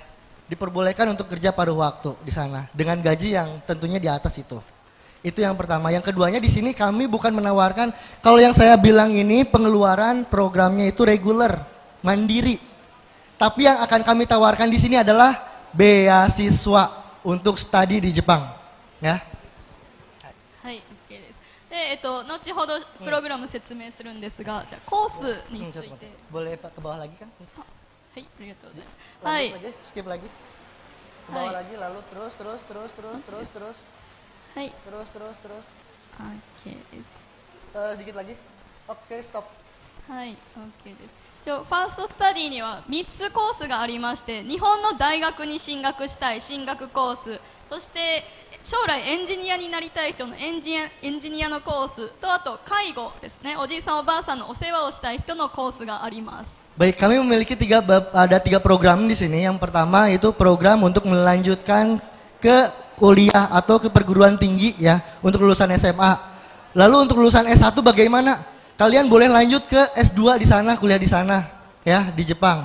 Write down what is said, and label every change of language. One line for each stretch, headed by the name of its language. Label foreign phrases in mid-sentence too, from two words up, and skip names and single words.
Indonesian: Diperbolehkan untuk kerja paruh waktu di sana dengan gaji yang tentunya di atas itu. Itu yang pertama. Yang keduanya di sini kami bukan menawarkan, kalau yang saya bilang ini pengeluaran programnya itu reguler, mandiri. Tapi yang akan kami tawarkan di sini adalah beasiswa untuk studi di Jepang, ya.
Japanese: はい、OK です。で、後ほどプログラム説明するんですが、じゃあコースについて。
Indonesian: Boleh ke bawah lagi kan?
Japanese: はい、ありがとうございます。はい。
Indonesian: Lanjut lagi, skip lagi. Ke bawah lagi, lalu terus.
Japanese: はい。
Indonesian: Terus.
Japanese: OK です。
Indonesian: Sedikit lagi. Oke, stop.
Japanese: はい、OK です。ファーストスタディには3つコースがありまして、日本の大学に進学したい進学コース、そして将来エンジニアになりたい人のエンジニアのコースと、あと介護ですね、おじいさんおばあさんのお世話をしたい人のコースがあります。
Indonesian: Baik, kami memiliki ada 3 program di sini. Yang pertama itu program untuk melanjutkan ke kuliah atau ke perguruan tinggi ya, untuk lulusan SMA. Lalu untuk lulusan S1 bagaimana? Kalian boleh lanjut ke S2 di sana, kuliah di sana ya, di Jepang.